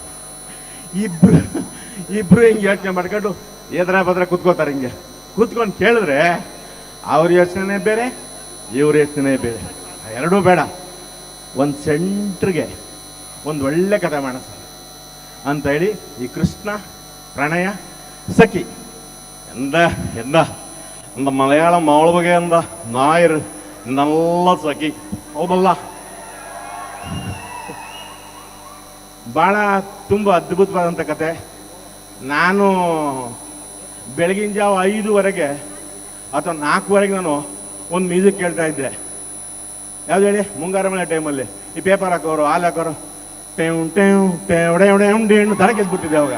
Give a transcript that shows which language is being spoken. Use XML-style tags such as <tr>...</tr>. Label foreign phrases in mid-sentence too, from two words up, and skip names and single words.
<kn>ಇಬ್ರು ಹಿಂಗೆ ಯೋಚನೆ ಮಾಡ್ಕೊಂಡು ಎದ್ರ ಬದ್ರ ಕೂತ್ಕೋತಾರೆ. ಹಿಂಗೆ ಕೂತ್ಕೊಂಡು ಕೇಳಿದ್ರೆ ಅವ್ರ ಯೋಚನೆ ಬೇರೆ, ಇವ್ರ ಯೋಚನೆ ಬೇರೆ. ಎರಡೂ ಬೇಡ, ಒಂದು ಸೆಂಟ್ರಿಗೆ ಒಂದು ಒಳ್ಳೆ ಕಥೆ ಮಾಡೋಣ ಅಂತ ಹೇಳಿ ಈ ಕೃಷ್ಣ ಪ್ರಣಯ ಸಖಿ</kn> <ml>എന്താ മലയാളം മാളുക എന്താ നായർ നല്ല</ml> <kn>ಸಖಿ ಹೌದಲ್ಲ. ಭಾಳ ತುಂಬ ಅದ್ಭುತವಾದಂಥ ಕತೆ. ನಾನು ಬೆಳಗಿನ ಜಾವ 5:00 ಅಥವಾ 4:00 ನಾನು ಒಂದು ಮ್ಯೂಸಿಕ್ ಕೇಳ್ತಾ ಇದ್ದೆ. ಯಾವ್ದು ಹೇಳಿ, ಮುಂಗಾರು ಮಳೆ ಟೈಮಲ್ಲಿ ಈ ಪೇಪರ್ ಹಾಕೋರು, ಹಾಲು ಹಾಕೋರು, ಟೇವ್ ಟೇವ್ ಟೇವ್ ಟೇವ್ ತರ ಗೆದ್ಬಿಟ್ಟಿದೆ ಅವಾಗ.</kn>